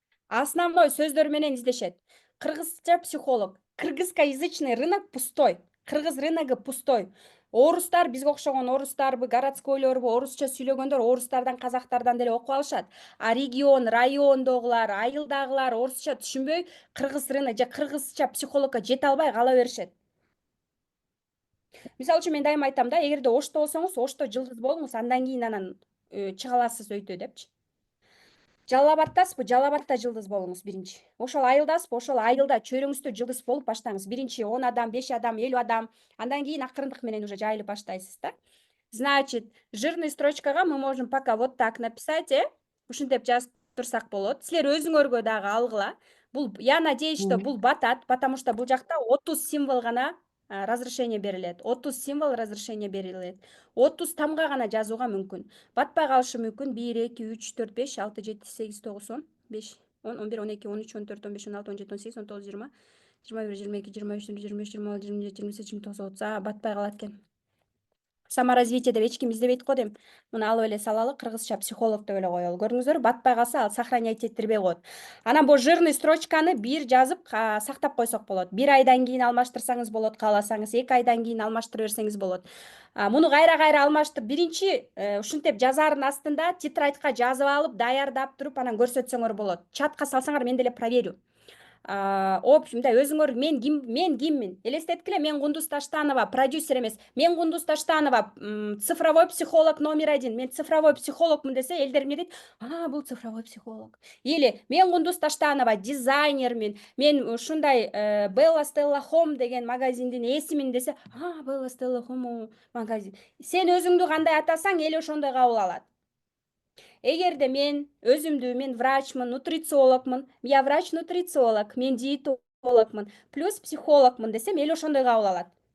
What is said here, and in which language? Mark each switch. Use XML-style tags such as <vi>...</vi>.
<ky>Основной сөздөр менен издешет. Кыргызча психолог.</ky> <ru>Кыргызскоязычный рынок пустой.</ru> <ky>Кыргыз рыногу пустой. Орустар, бизге окшогон орустарбы, городскойлорбу, орусча сүйлөгөндөр орустардан, казактардан деле окуп алышат. А регион, райондогулар, айылдагылар орусча түшүнбөй, кыргыз рынок же кыргызча психологко жете албай кала беришет. Мисалы үчүн мен дайыма айтам да, эгерде Ошто болсоңуз, Ошто жылдыз болуңуз, андан кийин анан чыга аласыз өйдө депчи. Жалал Абадтасызбы, Жалал Абадта жылдыз болуңуз биринчи. Ошол айылдасызбы, ошол айылда чөйрөңүздө жылдыз болуп баштаңыз. Биринчи 10 адам, 5 адам, 50 адам, андан кийин акырындык менен уже жайылып баштайсыз да.</ky> <ru>Значит, жирный строчкага мы можем пока вот так написать,</ru> <ky>ушинтип жазып турсак болот. Силер өзүңөргө дагы алгыла. Бул,</ky> <ru>я надеюсь, что</ru> <ky>бул батат,</ky> <ru>потому что</ru> <ky>бул жакта 30 символ гана разрешение берилет. 30 символ разрешение берилет. 30 тамга гана жазууга мүмкүн. Батпай калышы мүмкүн. 1, 2, 3, 4, 5, 6, 7, 8, 9, 10, 5, 10, 11, 12, 13, 14, 15, 16, 17, 18, 19, 20, 21, 22, 23, 24, 25, 26, 27, 28, 29, 30, батпай калат экен. Саморазвитие деп эч ким издебейт го дейм. Муну алып эле салалы, кыргызча психолог деп эле коелу. Көрдүңүздөр, батпай калса ал сохранять этирбей коет. Анан бул жирный строчканы бир жазып сактап койсок болот. 1 айдан кийин алмаштырсаңыз болот, кааласаңыз, 2 айдан кийин алмаштыра берсеңиз болот. Муну кайра алмаштырып, биринчи ушинтип жазаардын астында тетрадька жазып алып, даярдап туруп анан көрсөтсөңөр болот. Чатка салсаңар мен деле проверю. Мындай өзүңөр мен киммин? Элестеткиле, мен Кундуз Таштанова, продюсер эмес. Мен Кундуз Таштанова, цифровой психолог номер 1. Мен цифровой психологмун десе, элдер эмне дейт? Бул цифровой психолог. Или мен Кундуз Таштанова, дизайнермин. Мен ушундай Bella Stella Home деген магазиндин ээсимин десе, Bella Stella Home магазин. Сен өзүңдү кандай атасаң, эл ошондой кабыл алат. Эгерде мен өзүмдү, мен врачмын, нутрициологмун,</ky> <ru>я врач-нутрициолог,</ru> <ky>мен диетологмун, плюс психологмун десем, эл ошондой кабыл алат.</ky>